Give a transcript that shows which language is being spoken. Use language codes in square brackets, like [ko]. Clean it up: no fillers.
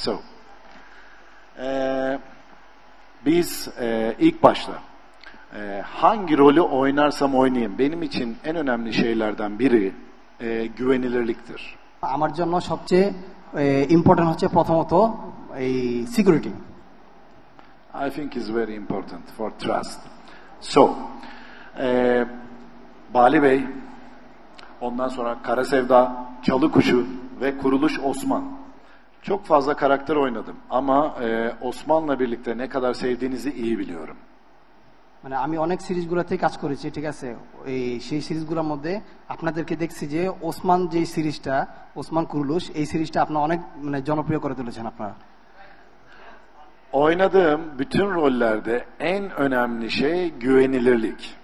[tr] So, biz ilk başta hangi rolü oynarsam oynayayım, benim için en önemli şeylerden biri güvenilirliktir. [bn] আমার জন্য সবচেয়ে important হচ্ছে প্রথমত এই security. [en] I think is very important for trust. [tr] So, Bali Bey, ondan sonra Kara Sevda, Çalı Kuşu ve Kuruluş Osman. Çok fazla karakter oynadım ama Osman'la birlikte ne kadar sevdiğinizi iyi biliyorum. [bn] মানে আমি অনেক সিরিজগুলোতে কাজ করেছি, ঠিক আছে। এই সেই সিরিজগুলোর মধ্যে আপনাদেরকে দেখছি যে ওসমান যে সিরিজটা, ওসমান কুরুলুশ, এই সিরিজটা আপনারা অনেক মানে জনপ্রিয় করে তুলেছেন আপনারা। [tr] Oynadığım bütün rollerde en önemli şey güvenilirlik.